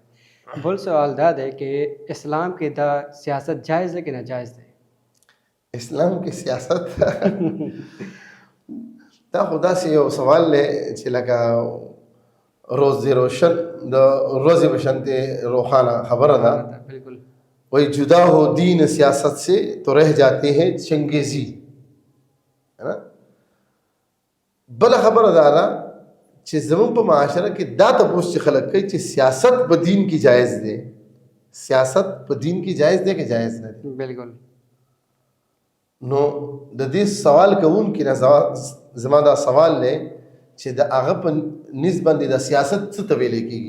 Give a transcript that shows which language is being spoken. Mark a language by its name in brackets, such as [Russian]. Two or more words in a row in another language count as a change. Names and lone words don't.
[Pashto] بل سوال دا دی چې اسلام کې دا سیاست جائز ده که ناجائز ده؟ اسلام کې سیاست دا خو داسې یو سوال دی چې لکه روز روشن د روز بشنتے روخانہ خبر دا بالکل [Urdu] وہی جدا ہو دین سیاست سے تو رہ جاتے ہیں چنگیزی ہے نا. [Pashto] بل خبر دارا چې زمون په معاشره کې دا تپوس چې خلک کوي چې سیاست په دین کې جایز دی، سیاست په دین کې جایز دی که جایز نه دی؟ بالکل. نو د دې سوال کوونکي نه زما دا سوال دی چې د هغه په نسبت باندې د سیاست څه ته ویل کېږي؟